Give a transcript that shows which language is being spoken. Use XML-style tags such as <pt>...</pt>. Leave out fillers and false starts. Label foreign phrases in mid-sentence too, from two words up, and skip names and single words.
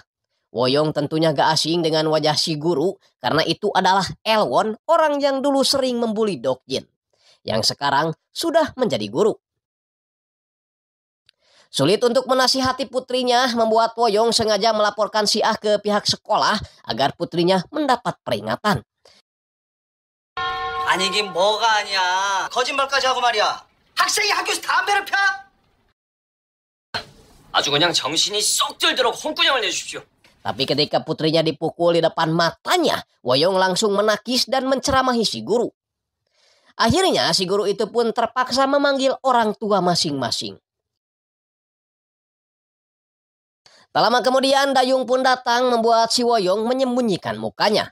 <id>Woyong tentunya gak asing dengan wajah si guru karena itu adalah Elwon, orang yang dulu sering membuli Dokjin, yang sekarang sudah menjadi guru. Sulit untuk menasihati putrinya membuat Woyong sengaja melaporkan si Ah ke pihak sekolah agar putrinya mendapat peringatan.</id> <ko>아니긴 뭐가 아니야. 거짓말까지 하고 말이야. 학생이 학교에서 담배를 펴? 아주 그냥 정신이 쏙 들도록 홍군형을 내주십시오.</ko> <id>Tapi ketika putrinya dipukul di depan matanya, Woyong langsung menangis dan menceramahi si guru. Akhirnya si guru itu pun terpaksa memanggil orang tua masing-masing. Tak lama kemudian Dayung pun datang membuat si Woyong menyembunyikan mukanya.</id>